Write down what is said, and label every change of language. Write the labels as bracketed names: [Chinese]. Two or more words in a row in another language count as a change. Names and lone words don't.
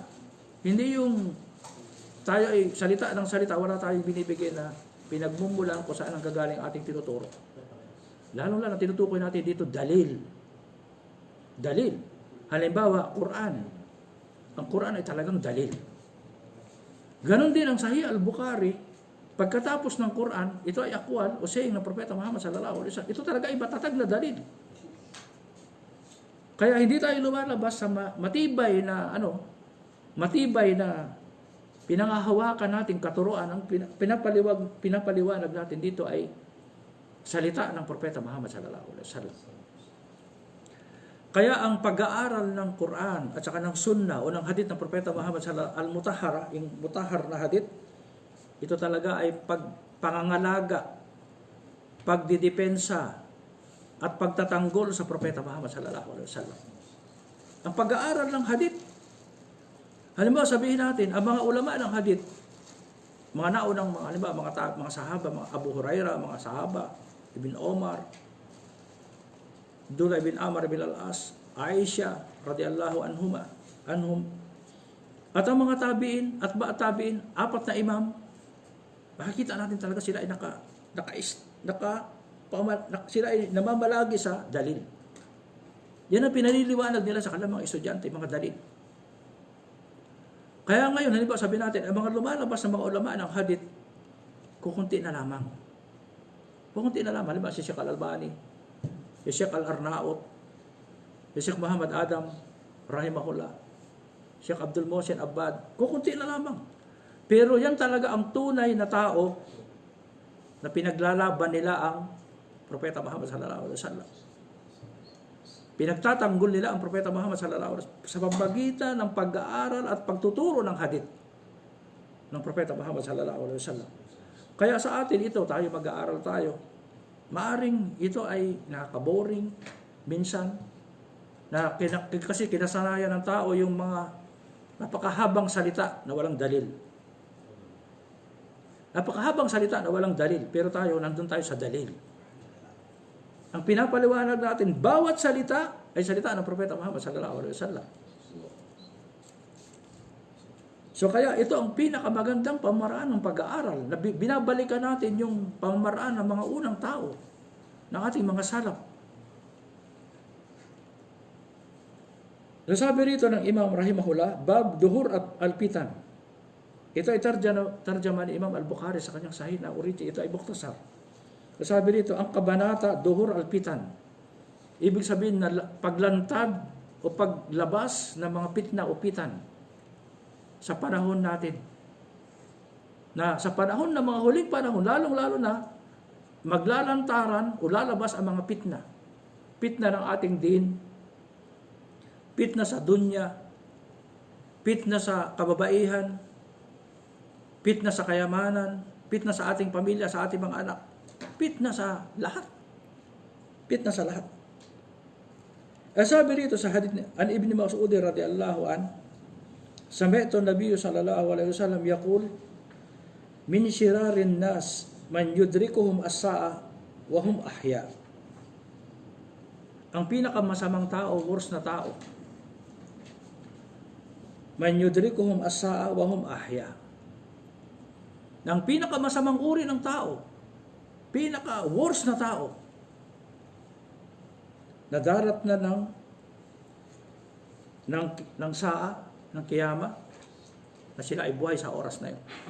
[Filipino] Hindi yung tayo ay salita ng salita, wala tayong binibigay na pinagmumulan kung saan ang gagaling ating tinuturo. Lalo-lalo na tinutukoy natin dito, dalil. Dalil. Halimbawa, Quran. Ang Quran ay talagang dalil. Ganon din ang Sahih Al-Bukhari. Pagkatapos ng Quran, ito ay akwal o saying ng Propeta Muhammad [Arabic] صلى الله عليه وسلم. [Filipino] Ito talaga ay matatag na dalil. Kaya hindi tayo lumalabas sa matibay na pinangahawakan natin katuruan. Ang pinapaliwanag natin dito ay salita ng Propeta Muhammad [Arabic] صلى الله عليه وسلم. [Filipino] Kaya ang pag-aaral ng Quran at saka ng Sunnah o ng hadith ng Propeta Muhammad [Arabic] صلى الله عليه وسلم, [Filipino] yung mutahhar na hadith, ito talaga ay pangangalaga, pagdidepensa, at pagtatanggol sa Propeta Muhammad [Arabic] صلى الله عليه وسلم. [Filipino] Ang pag-aaral ng hadith, halimbawa sabihin natin, ang mga ulama ng hadith, mga naunang mga sahaba, mga Abu Hurairah, mga sahaba, Ibn Omar, Abdullah ibn Amr ibn al-As, Aisha [Arabic] رضي الله عنهم, [Filipino] at ang mga tabi'in at tabi'in, apat na imam, makikita natin talaga sila ay sila ay namamalagi sa dalil. Yan ang pinaliliwanag nila sa kanilang mga estudyante, mga dalil. Kaya ngayon, halimbawa sabi natin, ang mga lumalabas ng mga ulama ng hadith, kukunti na lamang. Halimbawa si Sheikh Al-Albani, si Sheikh Al-Arnaut, si Sheikh Muhammad Adam, rahimahullah, Sheikh Abdul Mohsin Abbad, kukunti na lamang. Pero yan talaga ang tunay na tao na pinaglalaban nila ang Propeta Muhammad [Arabic] صلى الله عليه وسلم. [Filipino] Pinagtatanggol nila ang Propeta Muhammad [Arabic] صلى الله عليه وسلم [Filipino] sa pamamagitan ng pag-aaral at pagtuturo ng hadith ng Propeta Muhammad [Arabic] صلى الله عليه وسلم. [Filipino] Kaya sa atin ito, tayo mag-aaral tayo. Maaring ito ay nakaka-boring minsan na kasi kinasanayan ng tao yung mga napakahabang salita na walang dalil. Napakahabang salita na walang dalil, pero tayo nandun tayo sa dalil. Ang pinapaliwanag natin, bawat salita ay salita ng Propeta Muhammad [Arabic] صلى الله عليه وسلم. [Filipino] So kaya ito ang pinakamagandang pamaraan ng pag-aaral. Na binabalikan natin yung pamaraan ng mga unang tao, ng ating mga salaf. Nasabi rito ng Imam Rahimahullah, Bab Duhur al-Fitan. Ito ay tarjama ni Imam al-Bukhari sa kanyang sahih na origin. Ito ay mukhtasar. Nasabi rito, ang kabanata Duhur al-Fitan. Ibig sabihin na paglantad o paglabas ng mga pitna o pitan sa panahon natin. Na sa panahon ng mga huling panahon, lalong-lalo na, maglalantaran o lalabas ang mga pitna. Pitna ng ating din, pitna sa dunya, pitna sa kababaihan, pitna sa kayamanan, pitna sa ating pamilya, sa ating mga anak, pitna sa lahat. Pitna sa lahat. Sabi rito sa hadith [Arabic] عن ابن مسعود رضي الله عنه سمعت النبي صلى الله عليه وسلم يقول من شرار الناس من تدركهم الساعة وهم أحياء. [Filipino] Ang pinakamasamang tao, worst na tao, [Arabic] من تدركهم الساعة وهم أحياء. [Filipino] Ang pinakamasamang uri ng tao, pinaka-worst na tao, nadarat na ng saa, ng kiyama, na sila ay buhay sa oras na yun.